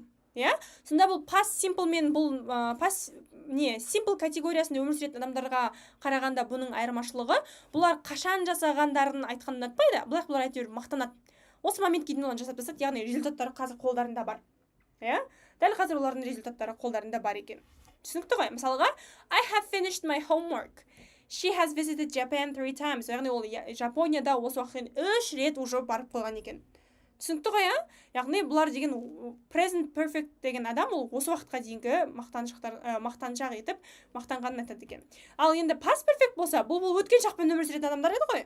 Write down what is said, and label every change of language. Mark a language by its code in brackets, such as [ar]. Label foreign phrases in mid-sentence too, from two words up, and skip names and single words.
[kk] Сонда бұл [en] past simple [kk] мен бұл simple категориясында өмір сүретін адамдарға қарағанда бұның айырмашылығы, бұлар қашан жасағандарын айтқанын ұнатпайды, бұлар әйтеуір мақтанады. Осы моментке дейін оны жасап тастады, яғни результаттары қазір қолдарында бар. Дәл қазір олардың результаттары қолдарында бар екен. Түсінікті ғой? Мысалға, [en] I have finished my homework. She has visited Japan 3 times. [kk] Яғни ол Жапонияда осы уақытын 3 рет уже барып қойған екен. Түсінікті ғой, Яғни бұлар деген [en] present perfect [kk] деген адам, ол осы уақытқа дейінгі мақтаншақ етіп, мақтанғанын айтады екен. Ал енді [en] past perfect [kk] болса, бұл өткен шақпен өмір сүретін адамдар еді ғой.